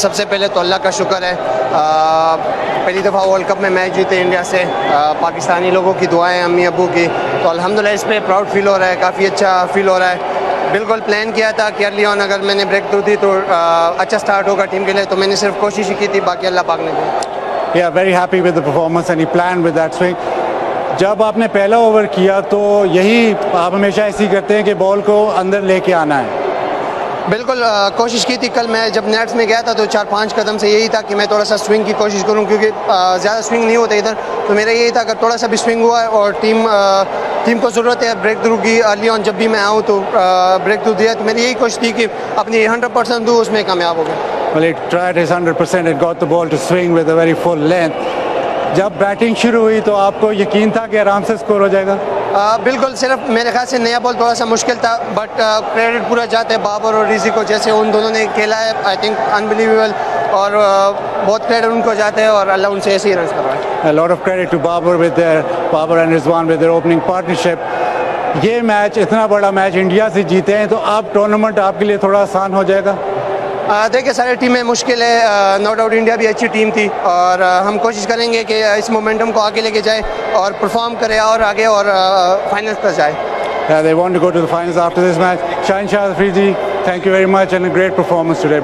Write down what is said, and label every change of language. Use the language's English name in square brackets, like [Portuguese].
[Hindi] सबसे पहले तो अल्लाह का शुक्र है, पहली दफ़ा वर्ल्ड कप में मैच जीते इंडिया से, पाकिस्तानी लोगों की दुआएं, अम्मी अब्बू की, तो अल्हम्दुलिल्लाह इस पे प्राउड फील हो रहा है, काफ़ी अच्छा फील हो रहा है। बिल्कुल प्लान किया था कि अर्ली ऑन अगर मैंने ब्रेक थ्रू दी तो अच्छा स्टार्ट होगा टीम के लिए, तो मैंने सिर्फ कोशिश ही की थी, बाकी अल्लाह पाक ने दी। [English] Yeah, very happy with the performance and he planned with that swing. [Hindi] जब आपने पहला ओवर किया तो यही आप हमेशा ऐसी करते हैं कि बॉल को अंदर लेके आना है? बिल्कुल कोशिश की थी। कल मैं जब नेट्स में गया था तो 4-5 कदम से यही था कि मैं थोड़ा सा स्विंग की कोशिश करूं, क्योंकि ज़्यादा स्विंग नहीं होता इधर, तो मेरा यही था अगर थोड़ा सा भी स्विंग हुआ है और टीम को ज़रूरत है ब्रेक थ्रू की, अर्ली ऑन जब भी मैं आऊँ तो ब्रेक थ्रू दिया, तो मेरी यही कोशिश थी कि अपनी 100% दूँ, उसमें कामयाब हो गया। [English] Well, he tried his 100% and got the ball to swing with a very full length. [Hindi] जब बैटिंग शुरू हुई तो आपको यकीन था कि आराम से स्कोर हो जाएगा? बिल्कुल, सिर्फ मेरे ख्याल से नया बॉल थोड़ा सा मुश्किल था, बट क्रेडिट पूरा जाता है बाबर और रिजी को, जैसे उन दोनों ने खेला है, [English] I think unbelievable, [Hindi] और बहुत क्रेडिट उनको जाता है और अल्लाह उनसे ऐसे ही रन करवाए। [English] A lot of credit to Babar and Rizwan with their opening partnership. [Hindi] ये मैच, इतना बड़ा मैच इंडिया से जीते हैं तो अब टूर्नामेंट आपके लिए थोड़ा आसान हो जाएगा? देखिए सारी टीमें मुश्किल है, [English] no doubt [Hindi] इंडिया भी अच्छी टीम थी और हम कोशिश करेंगे कि इस मोमेंटम को आगे लेके जाए और परफॉर्म करे और आगे और फाइनल्स तक जाए. [English] They want to go to the finals after this match. Shaheen Afridi, thank you very much and a great performance today.